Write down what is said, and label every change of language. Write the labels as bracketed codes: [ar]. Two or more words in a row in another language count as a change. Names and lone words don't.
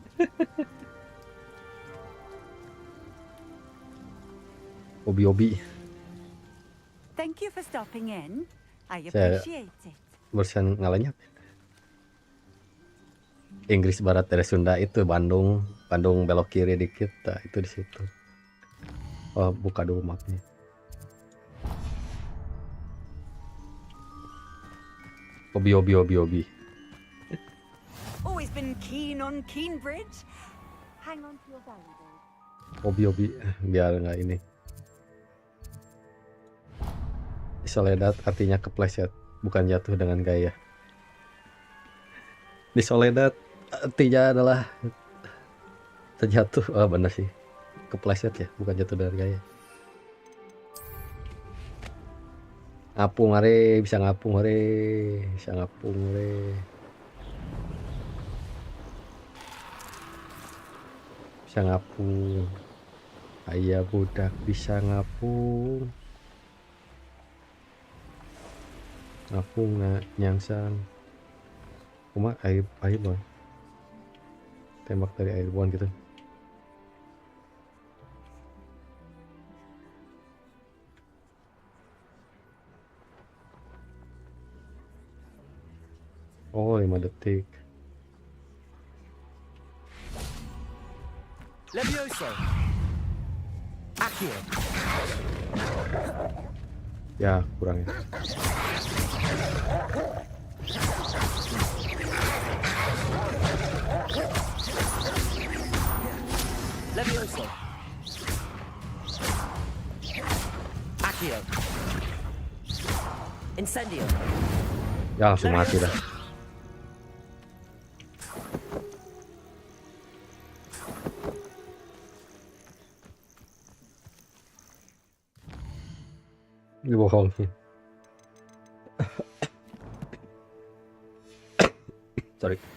[en] Obi. Thank you for stopping in. I [id] Saya [en] appreciate it. [id] bersihan ngalanya Inggris Barat dari Sunda itu Bandung belok kiri dikit, nah, itu di situ. Oh, buka dulu mapnya. Obi. [en] Always been keen on Keenbridge. Hang on to your valuables. [id] Obi biar nggak ini. Soledad artinya kepleset, bukan jatuh dengan gaya. Di Soledad artinya adalah terjatuh. Oh bener sih, kepleset ya, bukan jatuh dengan gaya. [su] Ngapung are, bisa ngapung are. Bisa ngapung. Ayah budak bisa ngapung. Ngapung nyangsang. [id] Cuma airborne. Tembak dari airborne gitu. Oh, 5 detik. Levioso. Accio. Ya, kurang ya. Levioso. Accio. Incendio. Ya, langsung mati dah. Dibohongin. Sorry.